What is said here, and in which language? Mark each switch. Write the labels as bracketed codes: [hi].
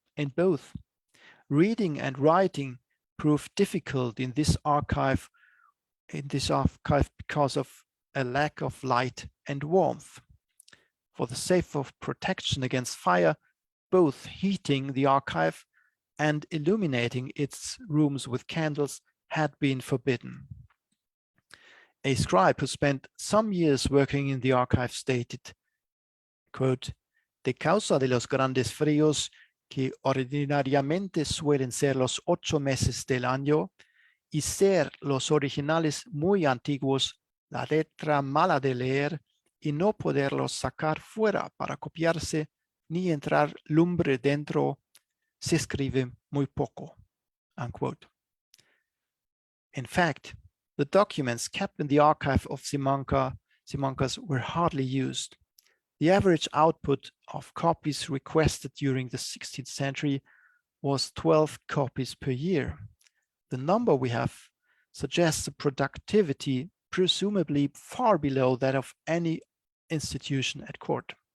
[en] In both, reading and writing proved difficult in this archive because of a lack of light and warmth. For the sake of protection against fire, both heating the archive and illuminating its rooms with candles had been forbidden. A scribe who spent some years working in the archive stated, quote, [es] "De causa de los grandes fríos que ordinariamente suelen ser los 8 meses del año y ser los originales muy antiguos, la letra mala de leer y no poderlos sacar fuera para copiarse ni entrar lumbre dentro, se escribe muy poco," [en] unquote. In fact, the documents kept in the archive of Simancas were hardly used. The average output of copies requested during the 16th century was 12 copies per year. The number we have suggests a productivity presumably far below that of any institution at court.